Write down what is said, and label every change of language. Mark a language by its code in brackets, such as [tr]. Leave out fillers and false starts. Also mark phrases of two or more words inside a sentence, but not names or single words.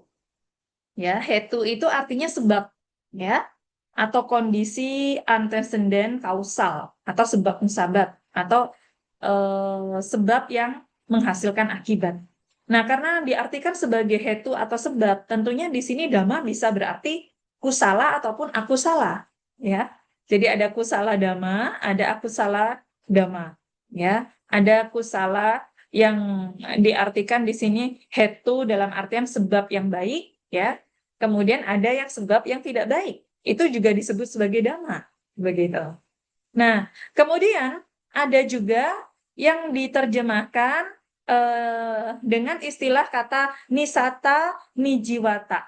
[id] Ya, hetu itu artinya sebab, ya, atau kondisi antecedent kausal, atau sebab musabab, atau sebab yang menghasilkan akibat. Nah, karena diartikan sebagai hetu atau sebab, tentunya di sini dhamma bisa berarti kusala ataupun akusala, ya. Jadi ada [pi] kusala dhamma, [id] ada [pi] akusala dhamma, [id] ya. Ada kusala yang diartikan di sini hetu dalam artian sebab yang baik, ya. Kemudian ada yang sebab yang tidak baik, itu juga disebut sebagai dhamma, begitu. Nah, kemudian ada juga yang diterjemahkan dengan istilah kata [pi] nisata nijiwata.